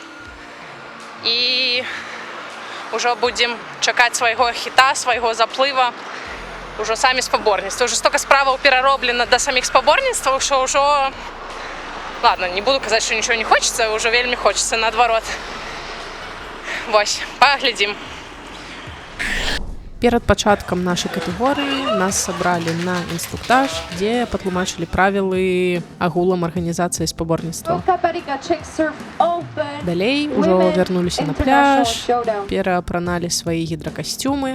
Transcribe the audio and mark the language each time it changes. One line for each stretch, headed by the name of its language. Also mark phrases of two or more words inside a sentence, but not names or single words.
Ukrainian: І вже будемо чекати свого хіта, свого запливу. Уже самі споборництва. Уже стільки справ перероблено до самих споборництв, що вже... Ладно, не буду казати, що нічого не хочеться, уже вельми хочеться, наоборот. Ось, поглядім.
Belarusian: Перад пачаткам нашай катэгорыі нас сабралі на інструктаж, дзе патлумачылі правілы агулам арганізацыі спаборніцтваў. Далей ужо вярнуліся на пляж, пераапраналі свае гідракасцюмы.